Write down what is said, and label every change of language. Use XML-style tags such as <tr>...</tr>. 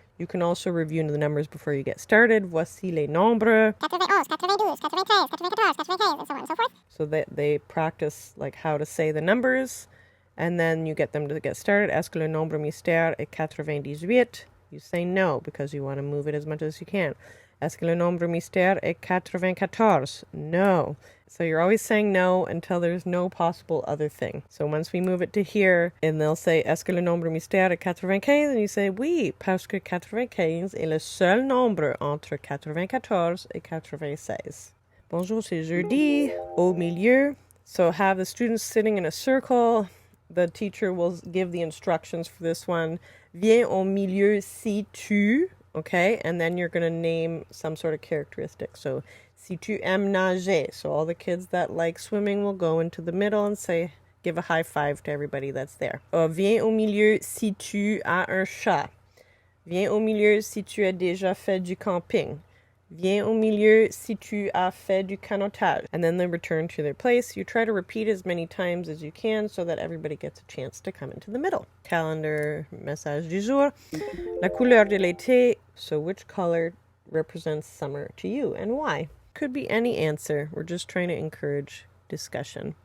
<en>You can also review the numbers before you get started.</en> <fr>Voici les nombres.</fr> <en>91, 92, 93, 94, 95, and so on and so forth. So that they practice like how to say the numbers, and then you get them to get started.</en> <fr>Est-ce que le nombre mystère est 98?</fr> <en>You say no because you want to move it as much as you can.</en> <fr>Est-ce que le nombre mystère est 94?</fr> <en>No. So you're always saying no until there's no possible other thing. So once we move it to here, and they'll say,</en> <fr>est-ce que le nombre mystère est 95? And you say, oui, parce que 95 est le seul nombre entre 94 et 96. Bonjour, c'est jeudi, au milieu.</fr> <en>So have the students sitting in a circle. The teacher will give the instructions for this one.</en> <fr>Viens au milieu si tu...</fr> <en>Okay, and then you're going to name some sort of characteristic. So,</en> <fr>si tu aimes nager.</fr> <en>So all the kids that like swimming will go into the middle and say, give a high five to everybody that's there.</en> <fr>Viens au milieu si tu as un chat. Viens au milieu si tu as déjà fait du camping. Viens au milieu si tu as fait du canotage.</fr> <en>And then they return to their place. You try to repeat as many times as you can so that everybody gets a chance to come into the middle.</en> <fr>Calendar, message du jour. La couleur de l'été.</fr> <en>So which color represents summer to you and why? Could be any answer. We're just trying to encourage discussion.</en>